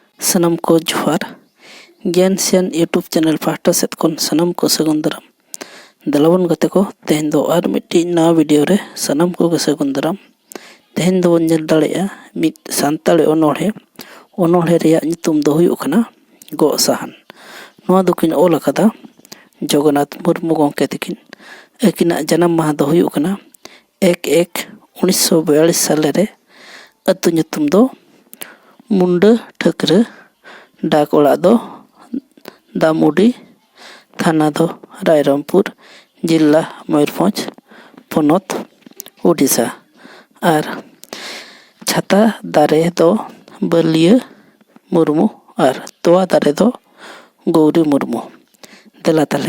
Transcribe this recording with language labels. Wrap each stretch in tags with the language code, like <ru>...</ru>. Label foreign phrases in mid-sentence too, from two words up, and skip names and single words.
<sat>सनम को जोहार ज्ञान सियान यूट्यूब चैनल पाहटा सेद खन सनम को सगुन दाराम दलाबन गते को तेहन दो आर मिट्टी नवा वीडियो रे सनम को सगुन दाराम तेहन दो बन नेल दाड़ेया मिट सानताड़ी ओनोढ़े रेया नितुम दो हुयुग कना गो साहान नोआ दुकिन ओल अकादा जगन्नाथ मुर्मू गंके तकिन अकिना जन्म माह दो हुयुग कना 1-1-1942 साल रे अतु नितुम दो मुंडा ठकरा डाक ओड़ा दो दामुडी थाना दो रायरंगपुर जिला मयूरभंज पनत उड़ीसा और छाता दारे दो बलिया मुर्मू और तोआ दारे दो गौरी मुर्मू देला ताले</sat>